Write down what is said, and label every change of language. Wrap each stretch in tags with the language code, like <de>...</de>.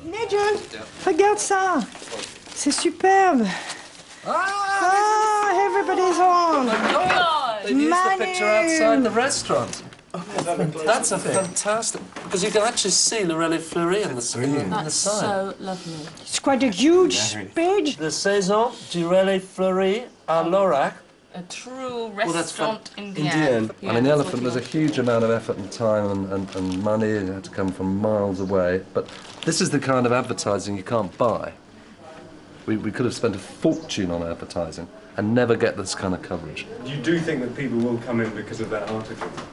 <fr>Nigel, regarde ça. C'est superbe.</fr> <en>Ah, everybody's on. They've used the picture outside the restaurant. That's a fantastic, because you can actually see Lorelei Fleury on the screen. That's so lovely. It's quite a huge page. The Saison du Lorelei Fleury à l'Orac. A true restaurant Indian. I mean, the elephant, there's a huge amount of effort and time and money. It had to come from miles away. But this is the kind of advertising you can't buy. We could have spent a fortune on advertising and never get this kind of coverage. You do think that people will come in because of that article?</en>